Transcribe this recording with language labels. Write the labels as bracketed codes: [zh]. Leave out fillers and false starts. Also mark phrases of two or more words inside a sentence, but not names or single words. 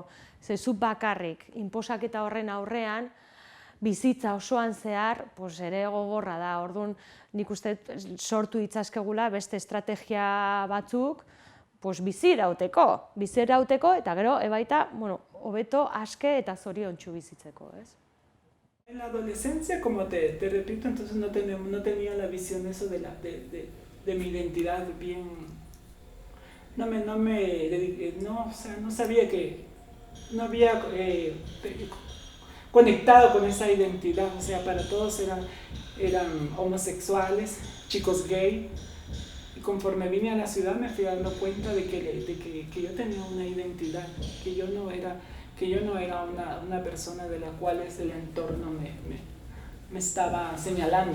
[eu] Zezu bakarrik, inposaketa horren aurrean, bizitza osoan zehar, ere gogorra da. Orduan, nik uste sortu ditzazkegula beste estrategia batzuk, bizi irauteko, eta gero, ebaita, hobeto, aske eta zoriontsu bizitzeko, ez? [es] En la adolescencia, como te repito, entonces no tenía la visión eso de mi identidad bien, no sabía que, no había conectado con esa identidad, o sea, para todos eran homosexuales, chicos gay, y conforme vine a la ciudad me fui dando cuenta de que yo tenía una identidad, que yo no era una persona de la cual el entorno me estaba señalando.